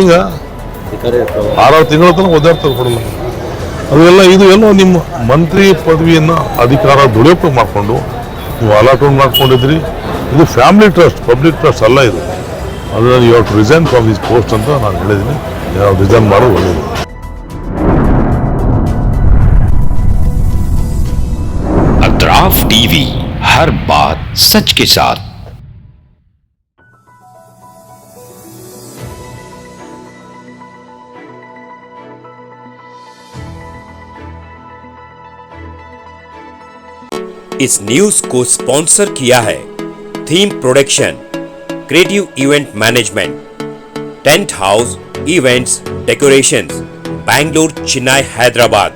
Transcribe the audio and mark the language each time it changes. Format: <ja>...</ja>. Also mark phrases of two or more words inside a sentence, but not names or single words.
<kn>ಹಿಂಗೆ 6 ತಿಂಗಳ ತನಕ ಓದಾಡ್ತಾರೆ, ಕೊಡಲ್ಲ. ಅದೆಲ್ಲ ಇದು ಎಲ್ಲೋ ನಿಮ್ಮ ಮಂತ್ರಿ ಪದವಿಯನ್ನು ಅಧಿಕಾರ ದುರುಪಯೋಗ ಮಾಡಿಕೊಂಡು ನೀವು ಅಲಾಟ್ಮೆಂಟ್ ಮಾಡ್ಕೊಂಡಿದ್ರಿ. ಇದು</kn> <en>family trust, public trust</en> <kn>ಅಲ್ಲ ಇದು. ಅದನ್ನು</kn> <en>you have to resign from this post</en> <kn>ಅಂತ ನಾನು ಹೇಳಿದ್ದೀನಿ. ನಾವು ರಿಸೈನ್ ಮಾಡೋದು ಒಳ್ಳೆಯದು.</kn> <hi>अतराफ टीवी, हर बात सच के साथ। इस न्यूज को स्पॉन्सर किया है थीम प्रोडक्शन, क्रिएटिव इवेंट मैनेजमेंट, टेंट हाउस इवेंट्स डेकोरेशंस, बैंगलोर, चेन्नई, हैदराबाद।</hi>